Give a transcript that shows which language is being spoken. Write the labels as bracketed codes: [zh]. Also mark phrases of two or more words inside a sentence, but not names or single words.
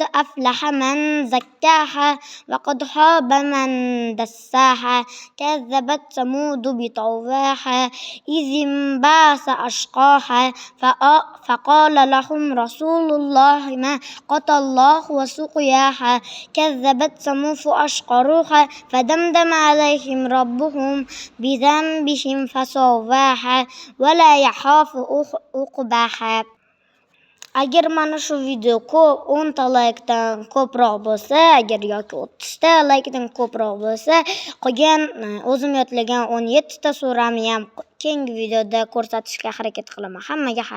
[ar] أفلح من زكاها وقد خاب من دساها كذبت ثمود بطغواها إذ انبعث أشقاها فقال لهم رسول الله ما قتل الله وسقياها كذبت ثمود فأشقروها فدمدم عليهم ربهم بذنبهم فسواها ولا يخاف عقباها. [uz] Agar mana shu video ko'p 10 ta laykdan ko'proq bo'lsa, agar yoki 30 ta laykdan ko'proq bo'lsa, qolgan o'zim yodlagan 17 ta suramni ham keyingi videoda ko'rsatishga harakat qilaman. Hammaga